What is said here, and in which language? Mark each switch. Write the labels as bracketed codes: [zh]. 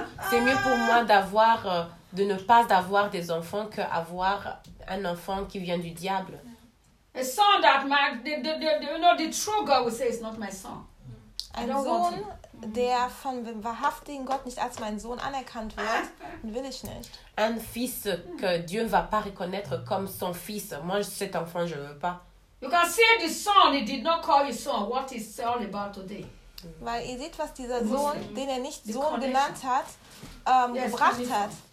[fr] C'est mieux pour moi d'avoir de ne pas avoir des enfants que avoir un enfant qui vient du diable. [en] A son that my the true God will say is not my son. [de] Ein Sohn, der von dem wahrhaftigen Gott nicht als mein Sohn anerkannt wird, will ich nicht. [fr] Un fils que Dieu ne va pas reconnaître comme son fils. Moi, cet enfant, je ne veux pas. [en] You can see the son, he did not call his son. What is all about today? [de] Weil ihr seht, was dieser Sohn, den er nicht Sohn genannt hat, gebracht hat.